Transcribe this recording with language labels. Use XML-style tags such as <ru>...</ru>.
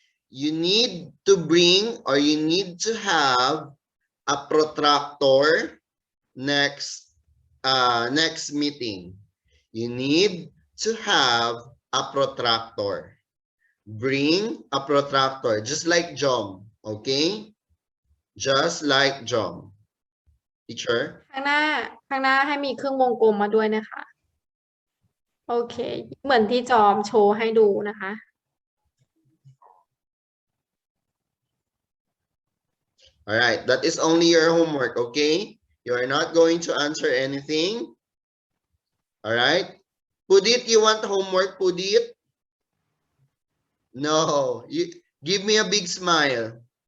<en>You need to bring or you need to have a protractor next meeting. You need to have a protractor. Bring a protractor, just like Jom. Okay? Just like Jom. Teacher?</en> <th>ข้างหน้าให้มีเครื่องวงกลมมาด้วยนะคะ โอเค เหมือนที่จอมโชว์ให้ดูนะคะ</th> <en>All right, that is only your homework, okay? You are not going to answer anything. All right? Pudit, you want homework, Pudit? No, you give me a big smile.</en>